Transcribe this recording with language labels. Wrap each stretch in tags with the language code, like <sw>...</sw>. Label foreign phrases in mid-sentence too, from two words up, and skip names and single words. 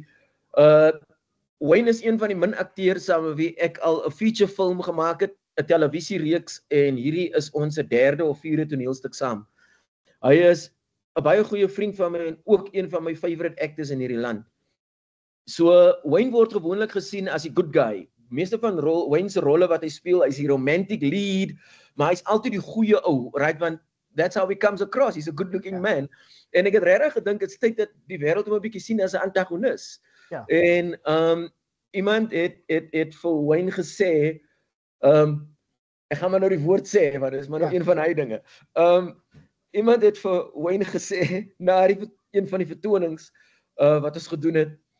<af>Wayne is een van die min akteurs saam met wie ek al 'n</af> <en>feature film</en> <af>gemaak het, 'n televisiereeks en hierdie is ons 3de of 4de toneelstuk saam. Hy is 'n baie goeie vriend van my en ook een van my</af> <en>favorite actors</en> <af>in hierdie land. So Wayne word gewoonlik gesien as die</af> <en>good guy.</en> <af>Meeste van Wayne se rolle wat hy speel, hy's die</af> <en>romantic lead,</en> <af>maar hy's altyd die goeie ou, right?</af> <en>Want that's how he comes across. He's a good-looking man.</en> <af>En ek het regtig gedink dit's tyd dat die wêreld hom 'n bietjie sien as 'n antagonis. Ja. En iemand het vir Wayne gesê, ek gaan maar nou die woord sê, want dit is maar nog een van hy dinge. Iemand het vir Wayne gesê na een van die vertonings wat ons gedoen het.</af>